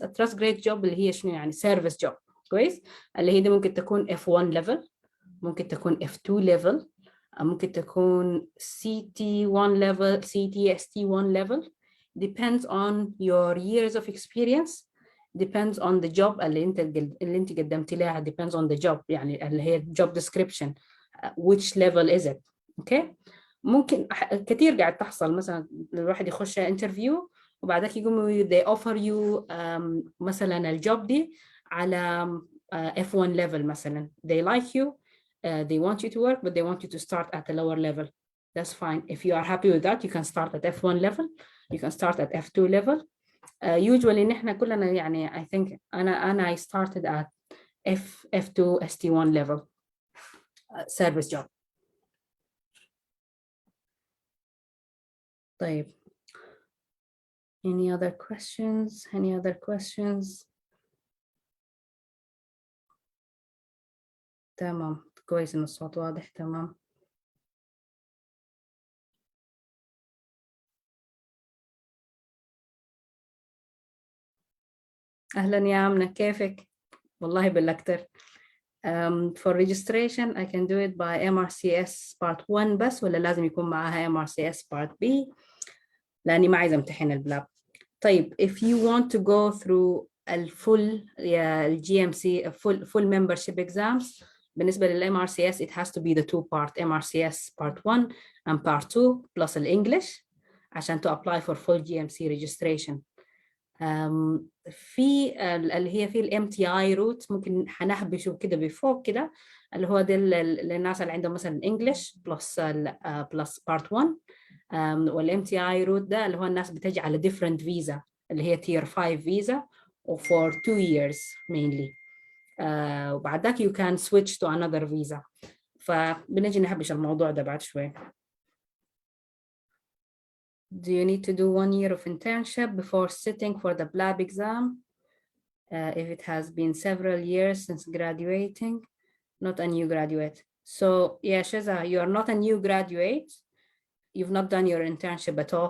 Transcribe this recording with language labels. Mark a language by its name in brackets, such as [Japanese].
[English] A trust grade job [Arabic] اللي هي شنو يعني service job كويس، اللي هي دي ممكن تكون F1 level، ممكن تكون F2 level، ممكن تكون CT1 level، CTST1 level. [English] Depends on your years of experience. Depends on the job [Arabic] اللي انت قدمتي لها. [English] Depends on the job [Arabic] يعني اللي هي [English] job description. Which level is it? Okay. [Arabic] ممكن كثير قاعد تحصل مثلا الواحد يخش انترفيو وبعدك يقوموا [English] they offer you [Arabic] مثلا الجوب دي على F1 level مثلا. [English] They like you, they want you to work, but they want you to start at a lower level. That's fine. If you are happy with that, you can start at F1 level. You can start at F2 level. Usually [Arabic] نحن كلنا يعني [English] I think I started at F2 ST1 level service job. طيب any other questions? [Arabic] تمام كويس إن الصوت واضح. تمام. أهلا يا آمنة كيفك؟ والله بالأكتر. [English] For registration I can do it by MRCS part 1 [Arabic] بس ولا لازم يكون معاها MRCS part B؟ لأني ما عايزة امتحن البلاب. [English] طيب if you want to go through الفول GMC full membership exams بالنسبة لل MRCS it has to be the two part MRCS part 1 and part 2 plus [Arabic] الإنجليش عشان [English] to apply for full GMC registration. [Arabic] في اللي هي في MTI route ممكن هنهبشه كده بفوق كده اللي هو ده للناس اللي عندهم مثلا [English] English plus part 1. [Arabic] والMTI route ده اللي هو الناس بتجي على different visa اللي هي [English] tier 5 visa for 2 years mainly. [Arabic] وبعد ذاك [English] you can switch to another visa. [Arabic] فبنجي نهبش الموضوع ده بعد شوي. [English] Do you need to do 1 year of internship before sitting for the BLAB exam? If it has been several years since graduating, not a new graduate. So yeah, Sheza, you are not a new graduate. You've not done your internship at all.